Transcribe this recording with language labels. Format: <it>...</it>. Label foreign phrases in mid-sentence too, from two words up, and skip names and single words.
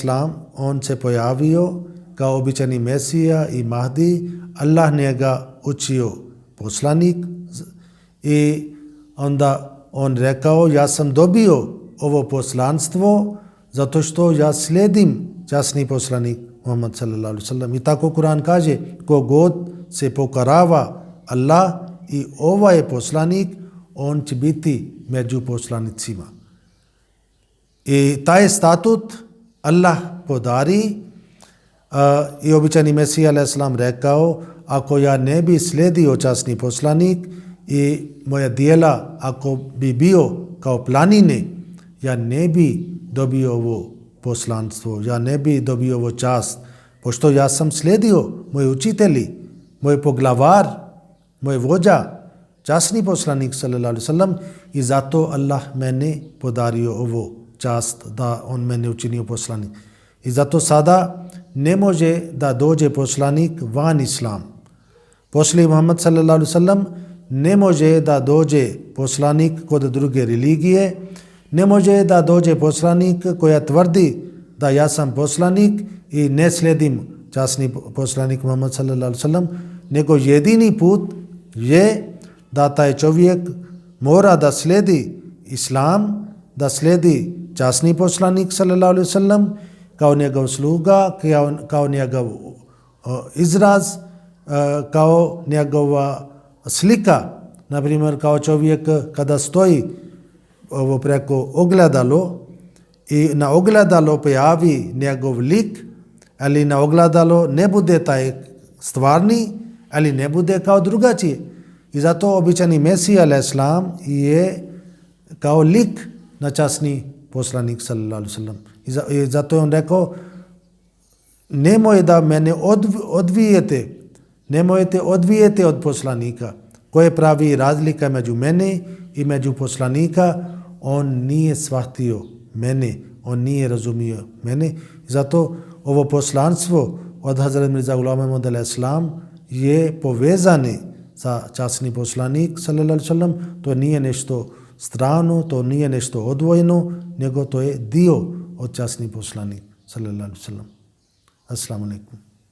<bs>on se pojavio kao običani Mesija i Mahdi. Allah njega učio poslanik i onda on rekao, ja sam dobio ovo poslanstvo zato što ja slijedim časni poslanik Muhammad</bs> <ar>صلى الله عليه وسلم.</ar> <bs>I tako Kur'an kaže, kogod se pokorava Allah i ovaj poslanik, on će biti među poslanicima. I taj statut Allah podari i običani Mesija a.s. rekao, ako ja ne bi slijedio časni poslanik i moja dijela ako bi bio kao planine, ja ne bi dobio ovo poslanstvo, ja ne bi dobio ovo čast, pošto ja sam slijedio moji učitelji, moj poglavar, moj vođa, časni poslanik</bs> <ar>صلى الله عليه وسلم,</ar> <bs>i zato Allah mene podario ovo čast da on mene učinio poslanik. I zato sada ne može da dođe poslanik van islam. Poslije Muhammad</bs> <ar>صلى الله عليه وسلم</ar> <bs>ne može da dođe poslanik kod druge religije, ne može da dođe poslanik koja tvrdi da ja sam poslanik i ne slijedim časni poslanik Muhammad</bs> <ar>صلى الله عليه وسلم,</ar> <bs>nego jedini put je da taj čovjek mora da slijedi islam, da slijedi časni poslanik</bs> <ar>صلى الله عليه وسلم</ar> <bs>kao njegov sluga, kao njegov izraz, kao njegova slika. Naprimjer, kao čovjek kada stoji preko ogledalo i na ogledalo pojavi njegov lik, ali na ogledalo ne bude taj stvarni, ali ne bude kao drugačije. I zato običani Mesija a.s. je kao lik na časni poslanik</bs> <ar>صلى الله عليه وسلم.</ar> <bs>I zato je on rekao, nemoj da mene nemojte odvijete od poslanika. Koje pravi razlika među mene i među poslanika, on nije shvatio mene, on nije razumio mene. I zato ovo poslanstvo od Hazret Mirza Ghulam Ahmad a.s. je povezane sa časni poslanik</bs> <ar>صلى الله عليه وسلم.</ar> <bs>To nije nešto strano, to nije nešto odvojeno, nego to je dio od časni poslanik</bs> <ar>صلى الله عليه وسلم. السلام عليكم.</ar>